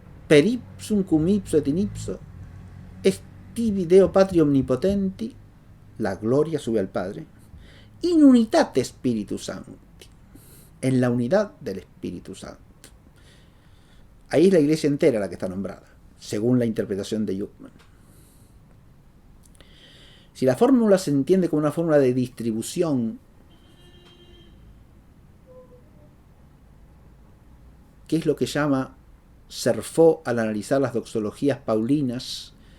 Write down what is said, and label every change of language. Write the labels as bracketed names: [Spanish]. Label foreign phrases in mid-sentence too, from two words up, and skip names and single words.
[Latin] per ipsum cum ipso et in ipso, est tibi Deo Patri Omnipotenti, [Spanish] la gloria sube al Padre, [Latin] in unitate Spiritus Sancti, [Spanish] en la unidad del Espíritu Santo. Ahí es la iglesia entera la que está nombrada, según la interpretación de Yuckman. Si la fórmula se entiende como una fórmula de distribución, que es lo que llama Cerfó al analizar las doxologías paulinas,